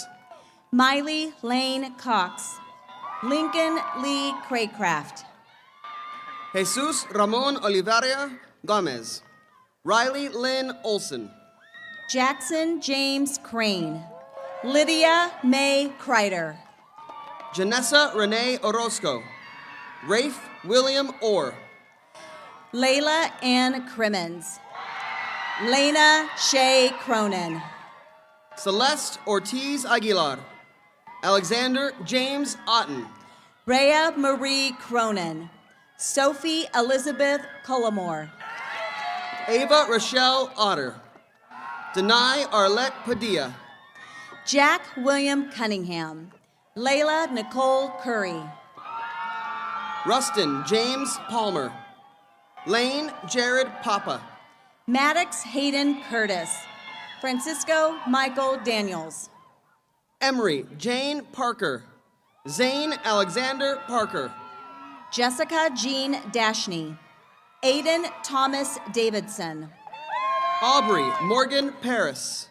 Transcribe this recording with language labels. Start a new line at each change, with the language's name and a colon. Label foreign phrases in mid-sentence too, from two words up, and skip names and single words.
English: Miley Lane Cox. Lincoln Lee Craycraft. Jesus Ramon Olivaria Gomez. Riley Lynn Olson. Jackson James Crane. Lydia May Kreider. Janessa Renee Orozco. Rafe William Orr. Layla Ann Crimmins. Lena Shea Cronin. Celeste Ortiz Aguilar. Alexander James Otten. Rhea Marie Cronin. Sophie Elizabeth Cullimore. Ava Rochelle Otter. Denai Arlette Padilla. Jack William Cunningham. Layla Nicole Curry. Rustin James Palmer. Lane Jared Papa. Maddox Hayden Curtis. Francisco Michael Daniels. Emery Jane Parker. Zane Alexander Parker. Jessica Jean Dashney. Aiden Thomas Davidson. Aubrey Morgan Paris.